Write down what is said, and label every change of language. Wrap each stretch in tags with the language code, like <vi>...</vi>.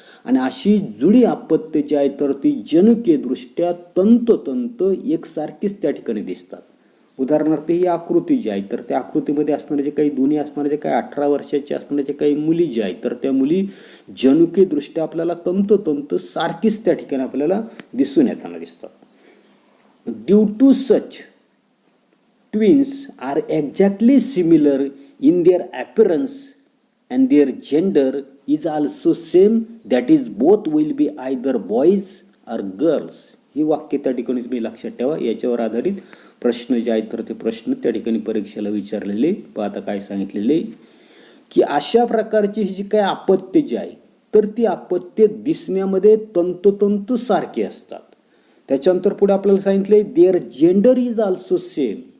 <mr>आणि अशी जुळी अपत्य जी आहे तर ती जनुकीयदृष्ट्या तंतोतंत एकसारखीच त्या ठिकाणी दिसतात. उदाहरणार्थ ही आकृती जी आहे तर त्या आकृतीमध्ये असणारे जे काही दोन्ही असणारे जे काही 18 वर्षाचे असणारे जे काही मुली जी आहेत तर त्या मुली जनुकीयदृष्ट्या आपल्याला तंतोतंत सारखीच त्या ठिकाणी आपल्याला दिसून येताना दिसतात.</mr> <en>Due to such twins are exactly similar in their appearance and their gender is also same, that is both will be either boys or girls.</en> <mr>ही वाक्य त्या ठिकाणी तुम्ही लक्षात ठेवा. याच्यावर आधारित प्रश्न जे आहेत तर ते प्रश्न त्या ठिकाणी परीक्षेला विचारलेले. आता काय सांगितलेले की अशा प्रकारची ही जी काय अपत्य जी आहे तर ती अपत्य दिसण्यामध्ये तंतोतंत सारखी असतात. त्याच्यानंतर पुढे आपल्याला सांगितले</mr> <en>There gender is also same.</en>